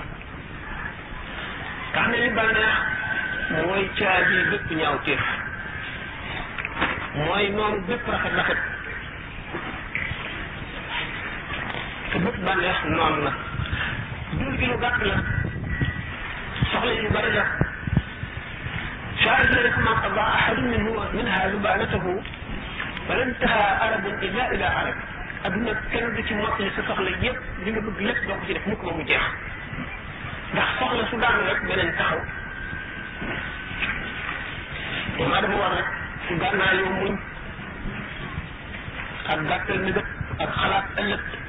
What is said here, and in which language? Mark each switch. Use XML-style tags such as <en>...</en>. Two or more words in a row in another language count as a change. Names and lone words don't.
<wo>tax na li bànneex mooy caabi bépp ñaaw téef, mooy noonu bépp rafet te bépp bànneex noonu la. dund gi lu gàtt la, soxla yu bari la.</wo> <ar>شاهد لكم ما قضى أحد منها لبانته ولا انتهى عرب إلا إلى عرب.</ar> <wo>adduna kenn du ci mottali sa soxla yëpp li nga bëgg lépp doo ko ci def mukk ba mu jeex, ndax soxla su daanu rek beneen taxaw. doomu aadama war rek su gànnaayoo muñ ak gàttal mi ak xalaat ëllëg.</wo>